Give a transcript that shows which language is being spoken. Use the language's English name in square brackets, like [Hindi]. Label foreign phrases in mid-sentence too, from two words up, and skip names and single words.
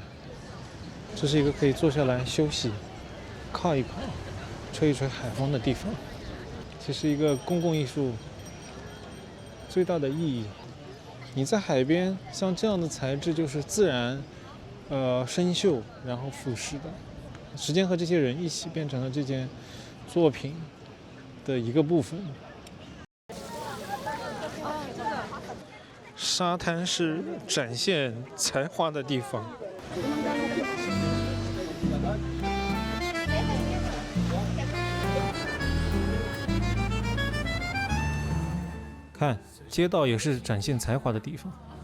[Chinese] 這是一個可以坐下來休息、靠一靠、吹一吹海風的地方。這是一個公共藝術最大的意義，你在海邊，像這樣的材質就是自然，生鏽然後腐蝕的，時間和這些人一起變成了這件作品的一個部分。沙灘是展現才華的地方。看，街道也是展現才華的地方。